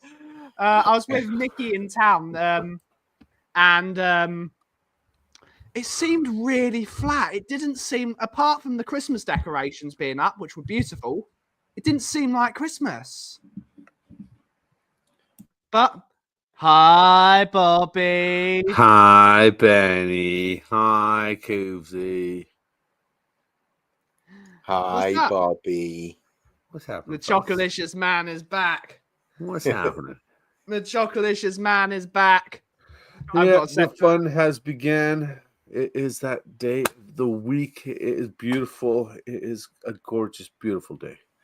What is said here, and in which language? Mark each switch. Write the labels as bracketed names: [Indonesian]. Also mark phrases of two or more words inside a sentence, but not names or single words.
[English] I was with Mickey in town, and it seemed really flat. It didn't seem, apart from the Christmas decorations being up, which were beautiful, it didn't seem like Christmas. But hi, Bobby. Hi, Benny. Hi, Koofsy. Hi, What's up? Bobby. What's happening? The Chocolicious man is back. What's happening? The Chocolicious man is back. Yeah, the fun has begun. It is that day. The week is beautiful. It is a gorgeous, beautiful day.